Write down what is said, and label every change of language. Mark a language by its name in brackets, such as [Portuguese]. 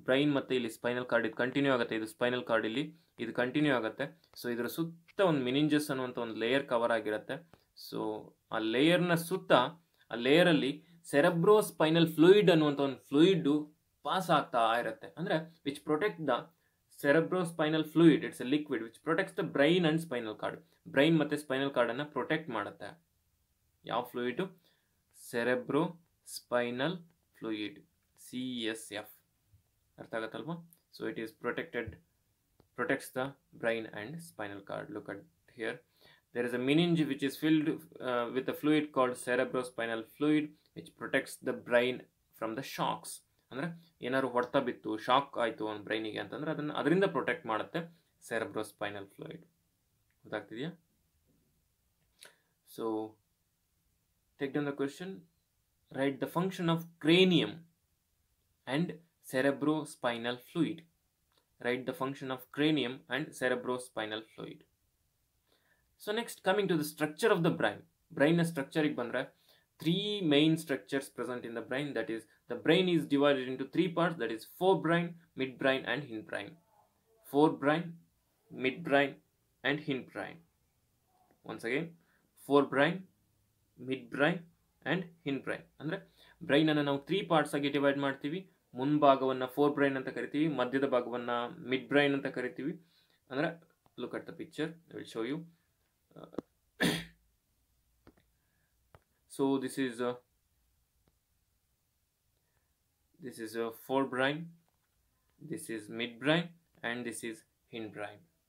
[Kannada] Brain ಮತ್ತು ಇಲ್ಲಿ spinal cord ಇದು ಕಂಟಿನ್ಯೂ ಆಗುತ್ತೆ. ಇದು ಸ್ಪೈನಲ್ ಕಾರ್ಡ್ ಇಲ್ಲಿ ಇದು ಕಂಟಿನ್ಯೂ ಆಗುತ್ತೆ. ಸೊ ಇದರ ಸುತ್ತ ಒಂದು ಮಿನಿಂಜಸ್ ಅನ್ನುವಂಥ ಒಂದು ಲೇಯರ್ ಕವರ್ ಆಗಿರುತ್ತೆ. ಸೊ ಆ ಲೇಯರ್ನ ಸುತ್ತ, ಆ ಲೇಯರಲ್ಲಿ ಸೆರೆಬ್ರೋ ಸ್ಪೈನಲ್ ಫ್ಲೂಯಿಡ್ ಅನ್ನುವಂಥ ಒಂದು ಫ್ಲೂಯಿಡ್ ಪಾಸ್ ಆಗ್ತಾ ಇರುತ್ತೆ. [English] ಅಂದರೆ which protect the cerebrospinal fluid. It's a liquid which protects the brain and spinal cord. [Kannada] Brain ಮತ್ತು ಸ್ಪೈನಲ್ ಕಾರ್ಡನ್ನು ಪ್ರೊಟೆಕ್ಟ್ ಮಾಡುತ್ತೆ. ಯಾವ fluid? Cerebro spinal fluid, CSF. ಅರ್ಥ ಆಗತ್ತಲ್ವಾ? [English] So it is protects the brain and spinal cord. Look at here. There is a meninge which is filled with a fluid called cerebrospinal fluid, which protects the brain from the shocks. [Kannada] ಅಂದರೆ ಏನಾದ್ರು ಹೊಡೆತ ಬಿತ್ತು, shock ಆಯಿತು ಒಂದು ಬ್ರೈನಿಗೆ ಅಂತಂದರೆ ಅದರಿಂದ protect ಮಾಡುತ್ತೆ cerebrospinal fluid. ಗೊತ್ತಾಗ್ತಿದೆಯಾ? [English] So take down the question. Write the function of cranium and cerebrospinal fluid. Write the function of cranium and cerebrospinal fluid. So next, coming to the structure of the brain. Brain structure [Kannada] ಗೆ ಬಂದ್ರೆ [English] 3 main structures present in the brain. That is, the brain is divided into 3 parts. That is forebrain, midbrain and hindbrain. Forebrain, midbrain and hindbrain. Once again, forebrain, midbrain and hindbrain. [Kannada] ಅಂದ್ರೆ brain ಅನ್ನು ನಾವು 3 parts ಆಗಿ divide ಮಾಡ್ತೀವಿ. ಮುಂಭಾಗವನ್ನ four brain ಅಂತ ಕರಿತೀವಿ, ಮಧ್ಯದ ಭಾಗವನ್ನ mid brain ಅಂತ ಕರಿತೀವಿ. [English] ಅಂದ್ರೆ look at the picture, I will show you. So this is forebrain, this is midbrain and this is hindbrain.